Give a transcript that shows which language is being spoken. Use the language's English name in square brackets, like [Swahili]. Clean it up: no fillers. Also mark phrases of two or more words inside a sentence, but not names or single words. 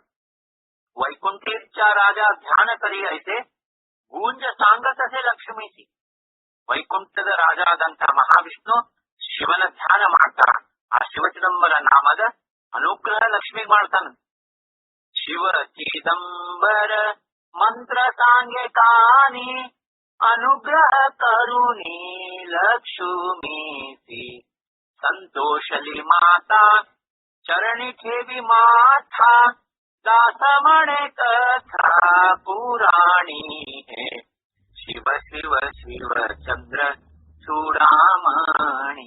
[Marathi] वैकुंठीचा राजा ध्यान करी ऐसे गूज सांगतसे लक्ष्मीसी. [Kannada] ವೈಕುಂಠದ ರಾಜ ಆದಂತ ಮಹಾವಿಷ್ಣು ಶಿವನ ಧ್ಯಾನ ಮಾಡ್ತಾರ. ಆ ಶಿವಚಿದಂಬರ ನಾಮದ ಅನುಗ್ರಹ ಲಕ್ಷ್ಮಿ ಮಾಡ್ತಾನ. [Marathi] शिव चिदंबर मंत्र सांगे कानी अनुग्रह करुणी लक्ष्मीसी संतोषली माता चरणी ठेवी माथा दास म्हणे कथा पुराणी शिव शिव शिव चंद्र चूडामणि.